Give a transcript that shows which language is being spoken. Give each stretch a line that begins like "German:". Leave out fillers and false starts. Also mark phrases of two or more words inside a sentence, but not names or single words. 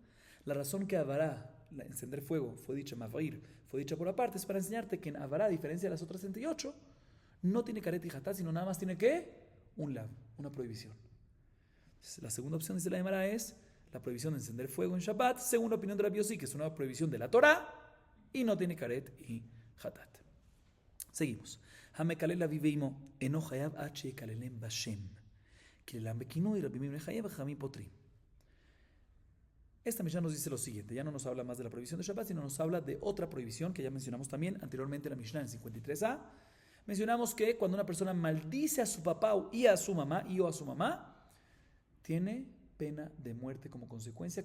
Spanish: La razón que Avará, encender fuego, fue dicha Mavair, fue dicha por aparte, es para enseñarte que en Avará, a diferencia de las otras 38, no tiene karet y hatat, sino nada más tiene ¿qué? Un lav, una prohibición. Entonces, la segunda opción de la Gemara es la prohibición de encender fuego en Shabbat, según la opinión de Rabbi Yossi, que es una prohibición de la Torah y no tiene karet y hatat. Seguimos.
Hebrew: המקלל אביו ואמו אינו חייב עד שיקללם בשם קללם בכינוי רבי מאיר חייב וחכמים פוטרים.
Spanish: Esta Mishnah nos dice lo siguiente: ya no nos habla más de la prohibición de Shabbat, sino nos habla de otra prohibición que ya mencionamos también anteriormente en la Mishnah en 53a. Mencionamos que cuando una persona maldice a su papá y a su mamá, tiene pena de muerte como consecuencia.